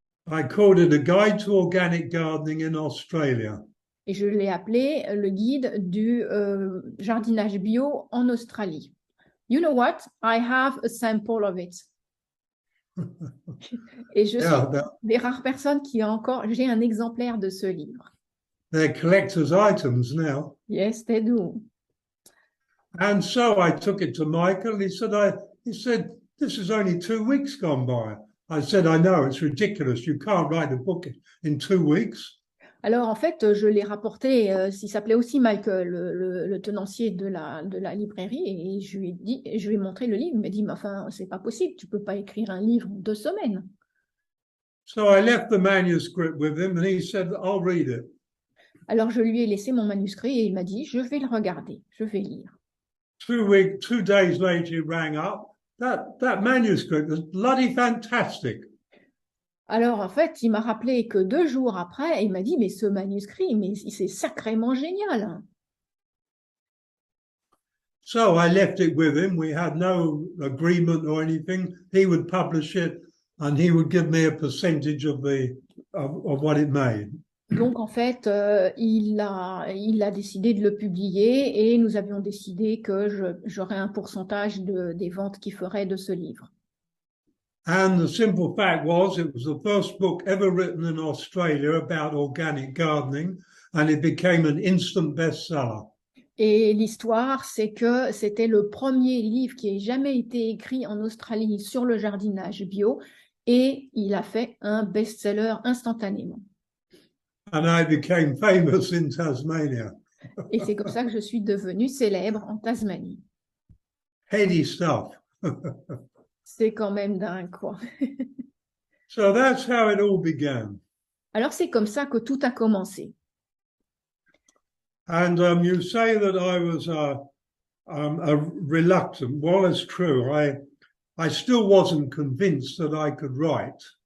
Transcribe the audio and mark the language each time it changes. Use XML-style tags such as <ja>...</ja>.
<en>I called it A Guide to Organic Gardening in Australia.</en> <fr>Et je l'ai appelé le guide du jardinage bio en Australie.</fr> <en>You know what? I have a sample of it.</en> <fr>Et je suis des rares personnes qui ont encore, j'ai un exemplaire de ce livre.</fr> <en>They're collector's items now. Yes, they do. And so I took it to Michael. He said, this is only 2 weeks gone by. I said, I know, it's ridiculous. You can't write a book in 2 weeks.</en> <fr>Alors, en fait, je l'ai rapporté, il s'appelait aussi Michael, le tenancier de la librairie, et je lui ai montré le livre. Il m'a dit, mais enfin, c'est pas possible, tu peux pas écrire un livre en 2 semaines.</fr> <en>So I left the manuscript with him and he said, I'll read it.</en> <fr>Alors, je lui ai laissé mon manuscrit et il m'a dit, je vais le regarder, je vais lire.</fr> <en>2 days later, he rang up. That manuscript was bloody fantastic.</en> <fr>Alors, en fait, il m'a rappelé que 2 jours après, il m'a dit, mais ce manuscrit, mais c'est sacrément génial.</fr> <en>So I left it with him. We had no agreement or anything. He would publish it and he would give me a percentage of what it made.</en> <fr>Donc, en fait, il a décidé de le publier et nous avions décidé que j'aurais un pourcentage des ventes qu'il ferait de ce livre.</fr> <en>And the simple fact was, it was the first book ever written in Australia about organic gardening, and it became an instant bestseller.</en> <fr>Et l'histoire, c'est que c'était le premier livre qui ait jamais été écrit en Australie sur le jardinage bio, et il a fait un best-seller instantanément.</fr> <en>And I became famous in Tasmania.</en> <fr>Et c'est comme ça que je suis devenue célèbre en Tasmanie.</fr> <en>Heady stuff.</en> <fr>C'est quand même dingue, quoi.</fr> <en>So that's how it all began.</en> <fr>Alors, c'est comme ça que tout a commencé.</fr> <en>And you say that I was a reluctant. Well, it's true. I still wasn't convinced that I could write.</en>